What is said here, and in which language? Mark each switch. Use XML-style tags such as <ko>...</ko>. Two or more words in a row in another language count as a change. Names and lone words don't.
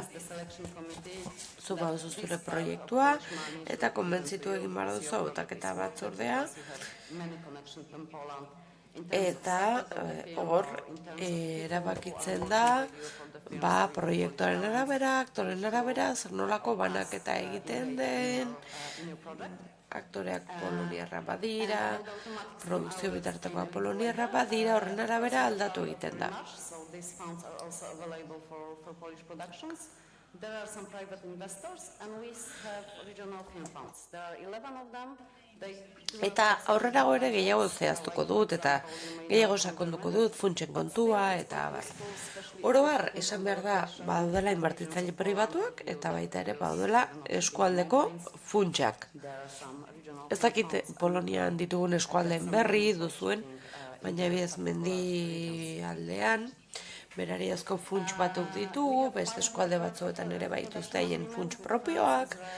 <eu>Zu baduzu zure proiektua eta konbentzitu egin behar duzu hautaketa batzordea, eta hor erabakitzen da proiektuaren arabera, aktoren arabera, zer nolako banaketa egiten den, aktoreak poloniarra badira, produkzio bitartekoa poloniarra badira, horren arabera aldatu egiten da.</eu> <en>There are some private investors and we have regional film funds. There are 11 of them.</en> <eu>Eta aurrerago ere gehiago zehaztuko dut eta gehiago sakonduko dut funtsen kontua eta abar. Oro har, esan behar da, badaudela inbertitzaile pribatuak eta baita ere badaudela eskualdeko funtsak. Ez dakit Polonian ditugun eskualdeen berri duzuen, baina ebiez mendi aldean, berariazko funts batuk ditugu, beste eskualde batzuetan ere baituzte haien funts propioak,</eu>